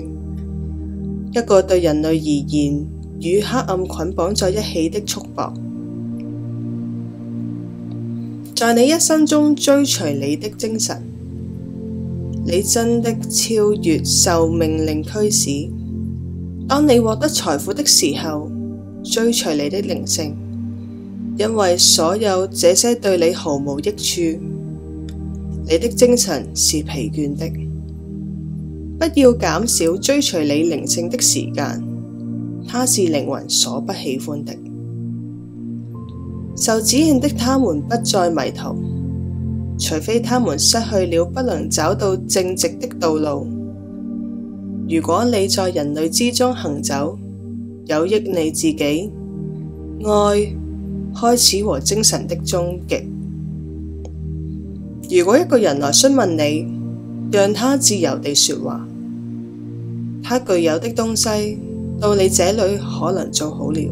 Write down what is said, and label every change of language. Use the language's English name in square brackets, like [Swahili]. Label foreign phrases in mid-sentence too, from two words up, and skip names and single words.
[Chinese] 一個對人類而言與黑暗捆綁在一起的束縛，在你一生中追隨你的精神，你真的超越受命令驅使。當你獲得財富的時候，追隨你的靈性，因為所有這些對你毫無益處。你的精神是疲倦的，不要減少追隨你靈性的時間，它是靈魂所不喜歡的。受指引的他們不再迷途，除非他們失去了不能找到正直的道路。如果你在人類之中行走，有益你自己、愛、開始和精神的終極。如果一個人來詢問你，讓他自由地說話，他具有的東西到你這裏可能做好了。